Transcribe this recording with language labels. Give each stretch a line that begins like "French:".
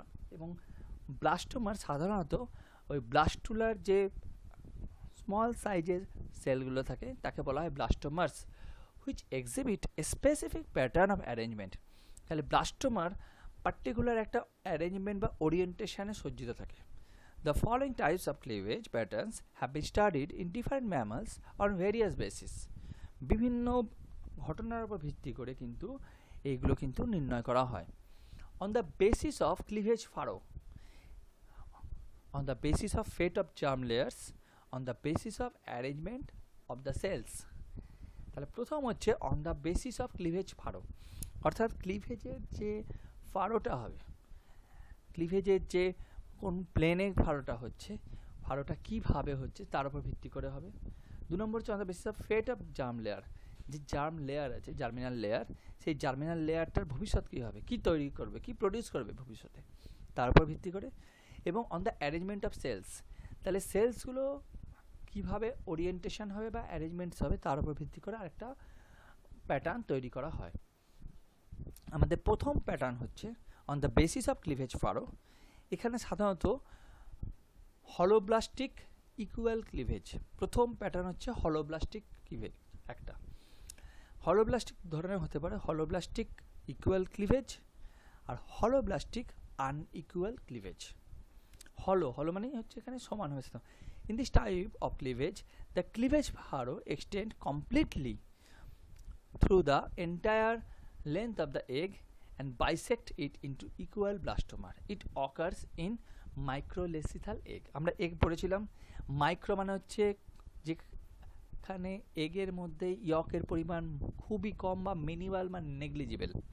Bangla: এবং ব্লাস্টোমার সাধারণত ওই ব্লাস্টুলার যে স্মল সাইজের সেলগুলো থাকে তাকে বলা হয় ব্লাস্টোমার্স,
English: Which exhibit a specific pattern of arrangement.
Bangla: তাহলে ব্লাস্টোমার পার্টিকুলার একটা অ্যারেঞ্জমেন্ট বা ওরিয়েন্টেশনে সজ্জিত থাকে।
English: The following types of cleavage patterns have been studied in different mammals on various basis.
Bangla: বিভিন্ন ঘটনার উপর ভিত্তি করে কিন্তু এইগুলো কিন্তু নির্ণয় করা হয়।
English: On the basis of cleavage furrow, on the basis of fate of germ layers, on the basis of arrangement of the cells.
Bangla: তাহলে প্রথম হচ্ছে
English: on the basis of cleavage furrow,
Bangla: অর্থাৎ ক্লিভেজের যে ফাড়োটা হবে, ক্লিভেজের যে কোন প্লেনে ফাড়োটা হচ্ছে, ফাড়োটা কীভাবে হচ্ছে তার উপর ভিত্তি করে হবে। 2 নম্বর হচ্ছে
English: on the basis of fate of germ layer,
Bangla: যে জার্ম লেয়ার আছে, জার্মিনাল লেয়ার, সেই জার্মিনাল লেয়ারটার ভবিষ্যৎ কী হবে, কী তৈরি করবে, কী প্রডিউস করবে ভবিষ্যতে, তার উপর ভিত্তি করে। এবং
English: on the arrangement of cells,
Bangla: তাহলে সেলসগুলো কীভাবে ওরিয়েন্টেশন হবে বা অ্যারেঞ্জমেন্টস হবে তার উপর ভিত্তি করে আরেকটা প্যাটার্ন তৈরি করা হয়। আমাদের প্রথম প্যাটার্ন হচ্ছে
English: On the basis of cleavage furrow.
Bangla: এখানে সাধারণত হলোব্লাস্টিক ইকুয়াল ক্লিভেজ, প্রথম প্যাটার্ন হচ্ছে হলোব্লাস্টিক ক্লিভেজ। একটা হলোব্লাস্টিক ধরনের হতে পারে হলোব্লাস্টিক ইকুয়াল ক্লিভেজ আর হলোব্লাস্টিক আনইকুয়াল ক্লিভেজ। হলো মানে হচ্ছে এখানে সমান হয়েছে।
English: In this type of cleavage the cleavage furrow extend completely through the entire length of the egg and bisect it into equal blastomer. It occurs in microlecithal egg.
Bangla: আমরা egg পড়েছিলাম, micro মানে হচ্ছে যেখানে এগের মধ্যে ইয়কের পরিমাণ খুবই কম বা মিনিমাল বা নেগলিজিবল।